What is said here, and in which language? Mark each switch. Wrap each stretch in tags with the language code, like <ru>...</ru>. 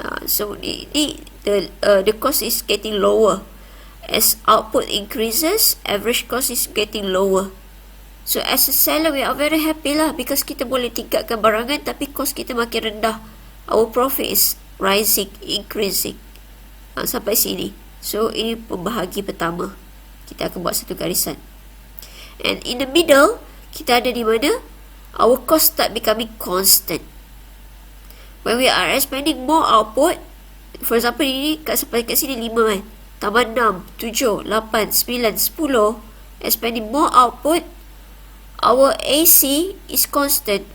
<en>So the cost is getting lower. As output increases, average cost is getting lower. So as a seller, we are very happy</en> <ms>lah,</ms> <en>because</en> <ms>kita boleh tingkatkan barangan tapi cost kita makin rendah.</ms> <en>Our profit is rising, increasing.</en> <ms>Sampai sini. So, ini pembahagi pertama. Kita akan buat satu garisan.</ms> <en>And in the middle,</en> <ms>kita ada di mana?</ms> <en>Our cost start becoming constant. When we are expanding more output, for example,</en> <ms>ini sampai kat sini 5 kan? Tambah</ms> <en>6, 7, 8, 9, 10. Expanding more output, our AC is constant.</en>